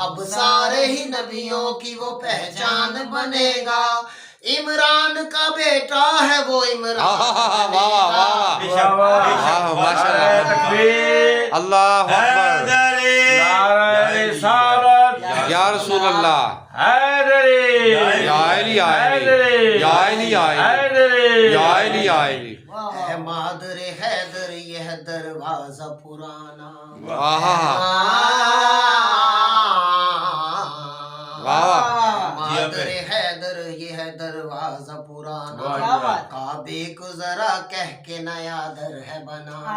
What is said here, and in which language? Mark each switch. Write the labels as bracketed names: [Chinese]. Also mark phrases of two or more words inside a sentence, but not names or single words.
[Urdu] اب سارے ہی نبیوں کی وہ پہچان بنے گا. عمران کا بیٹا ہے وہ عمران واہ، واہ، واہ، واہ. बनेगा। واہ، ماشاءاللہ. तकबीर। [Arabic] الله أكبر [Urdu] حیدری۔ نعرۂ رسالت. [Arabic] يا رسول الله [Urdu] हैदरी। या आयली आयली या आयली आयली हैदरी। या आयली आयली ہے مادرِ حیدر یہ دروازہ پرانا. واہ واہ. مادرِ حیدر یہ دروازہ پرانا. वाह। کعبے کو ذرا کہہ کے نیا در ہے بنانا.